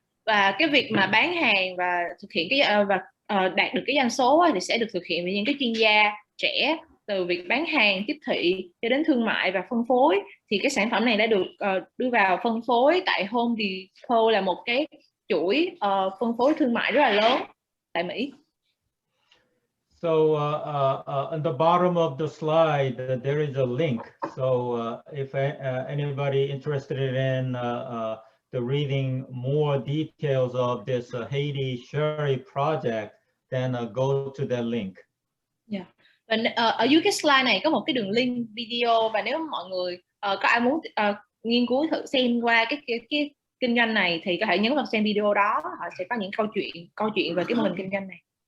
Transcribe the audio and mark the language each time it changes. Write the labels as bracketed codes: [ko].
[vi] Và cái việc mà bán hàng và thực hiện cái đạt được cái doanh số thì sẽ được thực hiện bởi những cái chuyên gia trẻ, từ việc bán hàng, tiếp thị cho đến thương mại và phân phối. Thì cái sản phẩm này đã được đưa vào phân phối tại Home Depot, là một cái chuỗi phân phối thương mại rất là lớn tại Mỹ. [en] So on the bottom of the slide, there is a link. So if anybody interested in the reading more details of this Haiti Sherry project, then go to that link. Yeah. [vi] Và ở dưới cái slide này có một cái đường link video, và nếu mọi người có ai muốn nghiên cứu thử xem qua cái kinh doanh này thì có thể nhấn vào xem video đó, họ sẽ có những câu chuyện về cái mô hình kinh doanh này.